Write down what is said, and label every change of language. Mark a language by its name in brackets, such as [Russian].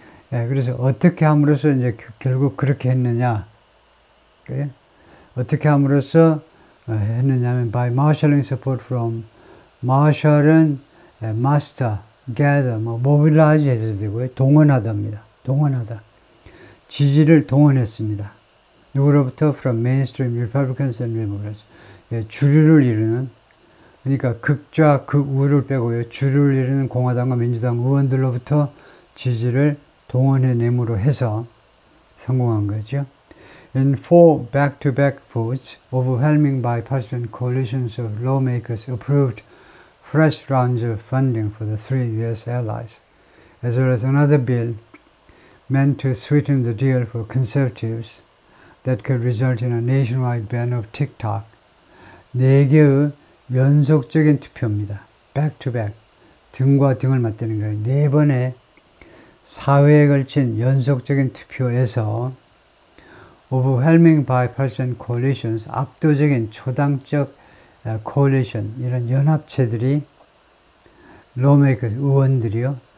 [Korean] 그래서 어떻게 함으로써 이제 결국 그렇게 했느냐. 그래? 어떻게 함으로써 했느냐면 [English] by marshalling support from, [Korean] marshal은 [English] master, gather, mobilize [Korean] 해도 되고요. 동원하다입니다. 동원하다. 지지를 동원했습니다. 누구로부터? [English] From mainstream Republicans and Democrats. [Korean] 주류를 이루는, 그러니까 극좌, 극우를 빼고요. 주류를 이루는 공화당과 민주당 의원들로부터 지지를 동원해냄으로 해서 성공한 거죠. [English] In 4 back-to-back votes, overwhelming bipartisan coalitions of lawmakers approved fresh rounds of funding for the 3 U.S. allies, as well as another bill meant to sweeten the deal for conservatives that could result in a nationwide ban of TikTok. [Korean] 4개의 연속적인 투표입니다. [English] back-to-back. [Korean] 등과 등을 맞대는 거예요. 4번의 사회에 걸친 연속적인 투표에서 [English] overwhelming bipartisan coalitions, [Korean] 압도적인 초당적 coalition, 이런 연합체들이 lawmakers, 의원들이요.